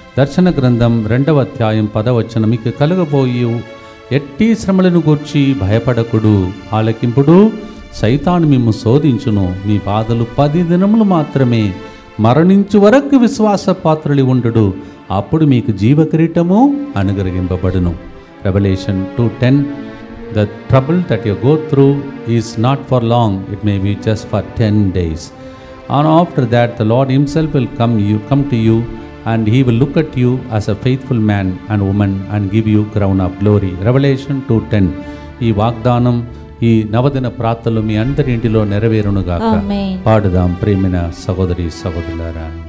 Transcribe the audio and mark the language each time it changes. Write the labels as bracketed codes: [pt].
[te] దర్శన గ్రంథం 2వ అధ్యాయం 10వ వచనం, మీకు కలుగబోయి ఎట్టి శ్రమలను గూర్చి భయపడకుడు, ఆలకింపుడు, సైతాను మిమ్ము శోధించును, మీ బాధలు 10 దినములు మాత్రమే, మరణించు వరకు విశ్వాస పాత్రలు ఉండుడు, అప్పుడు మీకు జీవ కిరీటము అనుగ్రహింపబడును. [en] Revolution 2:10. The trouble that you go through is not for long, it may be just for 10 days. And after that the Lord himself will come to you and he will look at you as a faithful man and woman and give you crown of glory. Revelation 2:10. [te] ఈ వాగ్దానం ఈ నవదిన ప్రార్థనలు మీ అందరి ఇంటిలో నెరవేరునుగాక. ఆమేన్. పాడుదాం ప్రేమైన సహోదరి సహోదరులారా.